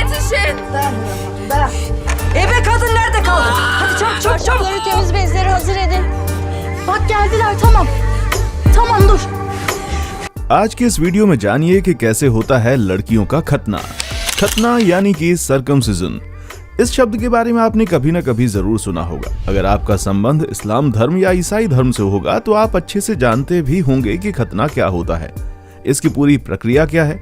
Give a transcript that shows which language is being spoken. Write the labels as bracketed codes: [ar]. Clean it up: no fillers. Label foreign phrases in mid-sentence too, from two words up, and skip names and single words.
[tr] yetişin. Ben. Ebe kadın nerede kaldı? Hadi çabuk çabuk çabuk. Çarşafları, temiz bezleri hazır edin. Bak geldiler, tamam. Tamam dur. [hi] आज के इस वीडियो में जानिए कि कैसे होता है लड़कियों का खतना। खतना यानी कि सर्कमसिजन। इस शब्द के बारे में आपने कभी न कभी जरूर सुना होगा। अगर आपका संबंध इस्लाम धर्म या ईसाई धर्म से होगा तो आप अच्छे से जानते भी होंगे कि खतना क्या होता है, इसकी पूरी प्रक्रिया क्या है।